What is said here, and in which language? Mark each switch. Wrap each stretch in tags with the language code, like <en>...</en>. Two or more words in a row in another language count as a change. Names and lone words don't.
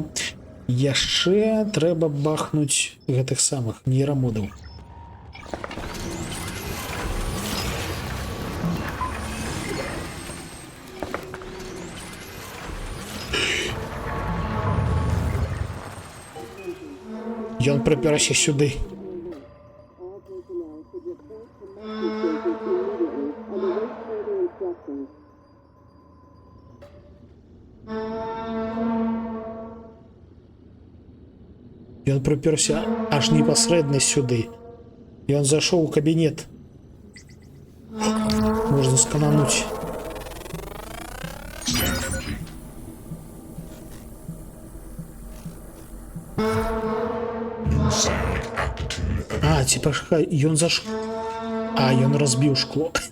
<be>Яшчэ трэба бахнуць гэтых самых нейрамодаў. Ён прыпёрся сюды.</be> <en>All personnel should report to master station immediately and await further instructions.</en> <be>Ён прыпёрся аж непасрэдна сюды. Ён зайшоў у кабінет. Можна сканануць. А, ці пашкай, ён А, ён разбіў шкло.</be>